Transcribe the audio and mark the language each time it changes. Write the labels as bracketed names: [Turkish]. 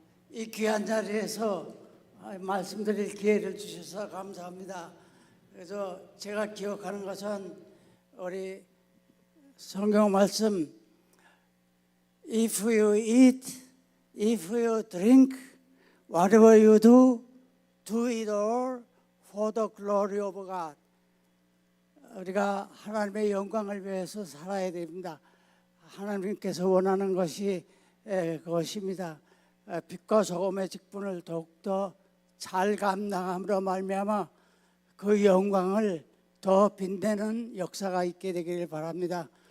[Korean] 이 귀한 자리에서 말씀드릴 기회를 주셔서 감사합니다. 그래서 제가 기억하는 것은 우리 성경 말씀 [English] If you eat, if you drink, whatever you do, do it all for the glory of God. [Korean] 우리가 하나님의 영광을 위해서 살아야 됩니다. 하나님께서 원하는 것이 그것입니다. 빛과 소금의 직분을 더욱더 잘 감당함으로 말미암아 그 영광을 더 빛내는 역사가 있게 되기를 바랍니다.